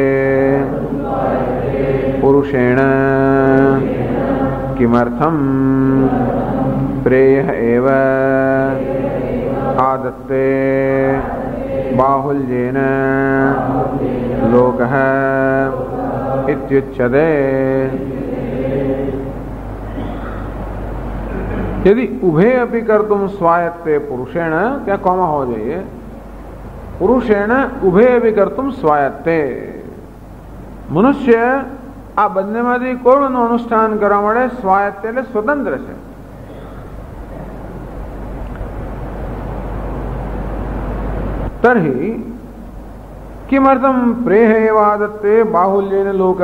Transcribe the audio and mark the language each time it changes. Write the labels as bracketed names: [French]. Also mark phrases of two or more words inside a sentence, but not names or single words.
[Sanskrit] પુરુષેણ કિમર્થમ પ્રેય એવ આદત્તે બાહુલ્યેન લોકઃ ઇત્યુચ્યતે. यदि उभे अपि कर्तुम स्वायत्ते पुरुषेण, क्या कॉमा हो जाइए, पुरुषेण उभे अपि कर्तुम स्वायत्ते. [Gujarati] મનુષ્ય આ બંનેમાંથી કોઈનું અનુષ્ઠાન કરવા માટે સ્વાયત્ત એટલે સ્વતંત્ર છે. [Sanskrit] તર્હિ કિમર્થમ પ્રેહ એવાદત્તે બાહુલ્યેન લોકઃ.